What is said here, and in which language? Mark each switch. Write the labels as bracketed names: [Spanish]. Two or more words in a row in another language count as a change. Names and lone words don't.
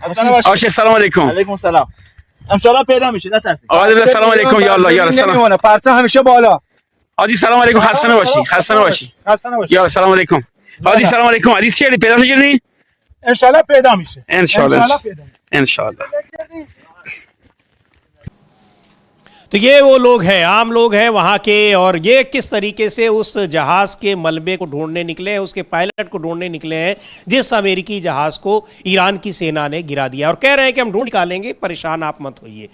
[Persian] آشه سلام علیکم. علیکم سلام. انشالله پیدا میشه نترسید. آقا سلام علیکم. یا الله یا سلام. نمیمونه. پرچم همیشه بالا. آدی سلام علیکم، خسته نباشی. خسته نباشی. خسته نباشی. یا سلام علیکم. آدی سلام علیکم. عزیز چیلی پیدا می‌گیری؟ انشالله پیدا میشه. انشالله. پیدا میشه. انشالله. [Hindi] तो ये वो लोग हैं, आम लोग हैं वहाँ के, और ये किस तरीके से उस जहाज़ के मलबे को ढूंढने निकले हैं, उसके पायलट को ढूंढने निकले हैं जिस अमेरिकी जहाज़ को ईरान की सेना ने गिरा दिया, और कह रहे हैं कि हम ढूंढ निकालेंगे, परेशान आप मत होइए।